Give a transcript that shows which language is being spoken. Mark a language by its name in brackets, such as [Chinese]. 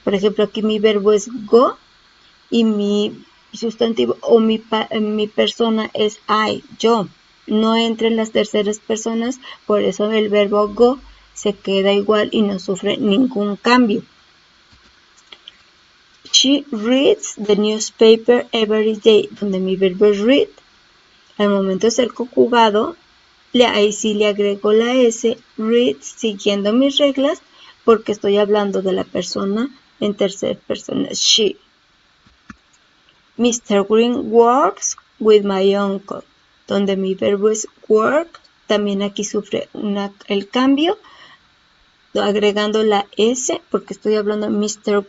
[Spanish] Por ejemplo, aquí mi verbo es go y mi sustantivo o mi persona es I, yo. No entra en las terceras personas, por eso el verbo go se queda igual y no sufre ningún cambio. [English] She reads the newspaper every day, [Spanish] donde mi verbo es read. Al momento de ser conjugado, ahí sí le agrego la S, read, siguiendo mis reglas, porque estoy hablando de la persona en tercera persona, she. Mr. [English] Green works with my uncle, [Spanish] donde mi verbo es work, también aquí sufre el cambio, agregando la S porque estoy hablando de Mr.